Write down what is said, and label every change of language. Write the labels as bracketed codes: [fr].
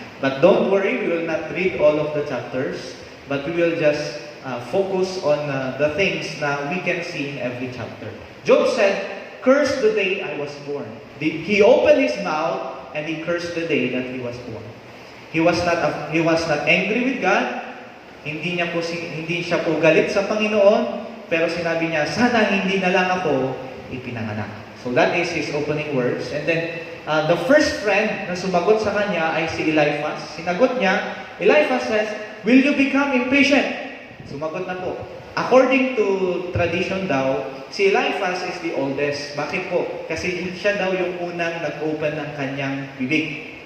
[en] But don't worry, we will not read all of the chapters. But we will just focus on the things na we can see in every chapter. Job said, "Curse the day I was born." He opened his mouth and he cursed the day that he was born. He was not angry with God. [tl] Hindi siya po galit sa Panginoon, pero sinabi niya, sana hindi na lang ako ipinanganak. [en] So that is his opening words. And then the first friend [tl] na sumagot sa kanya ay si Eliphaz. Sinagot niya, [en] Eliphaz says, "Will you become impatient?" [tl] Sumagot na po. [en] According to tradition daw, si Eliphaz is the oldest. [tl] Bakit po? Kasi siya daw yung unang nag-open ng kanyang bibig.